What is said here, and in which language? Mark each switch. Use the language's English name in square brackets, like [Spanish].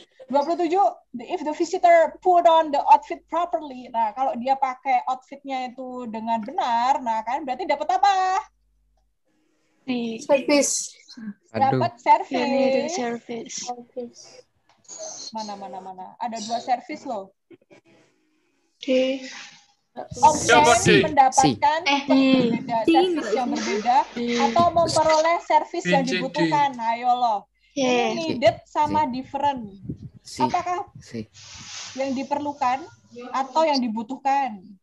[English] 27, if the visitor put on the outfit properly. [Indonesian] Nah, kalau dia pakai outfitnya itu dengan benar, nah kan berarti dapat apa? [English] Service. [Indonesian] Aduh. Dapat service. Mana. Ada 2 service loh. Option mendapatkan servis yang berbeda atau memperoleh servis yang dibutuhkan. Ayo loh. Ini needed sama different. Apakah yang diperlukan atau yang dibutuhkan?